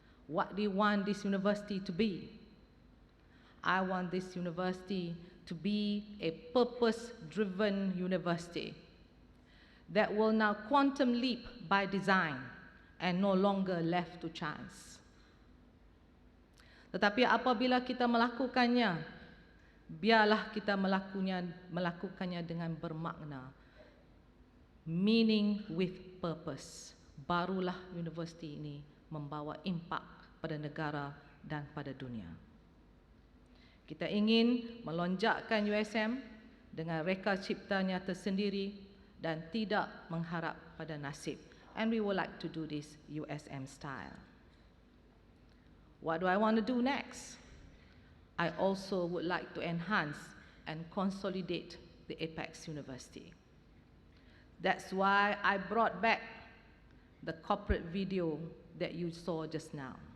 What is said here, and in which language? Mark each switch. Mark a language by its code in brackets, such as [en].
[en] What do you want this university to be? I want this university to be a purpose-driven university that will now quantum leap by design and no longer left to chance. [ms] Tetapi apabila kita melakukannya, biarlah kita melakukannya dengan bermakna. [en] Meaning with purpose. [ms] Barulah universiti ini membawa impak pada negara dan pada dunia. Kita ingin melonjakkan USM dengan reka ciptanya tersendiri dan tidak mengharap pada nasib. [en] And we would like to do this USM style. What do I want to do next? I also would like to enhance and consolidate the Apex University. That's why I brought back the corporate video that you saw just now.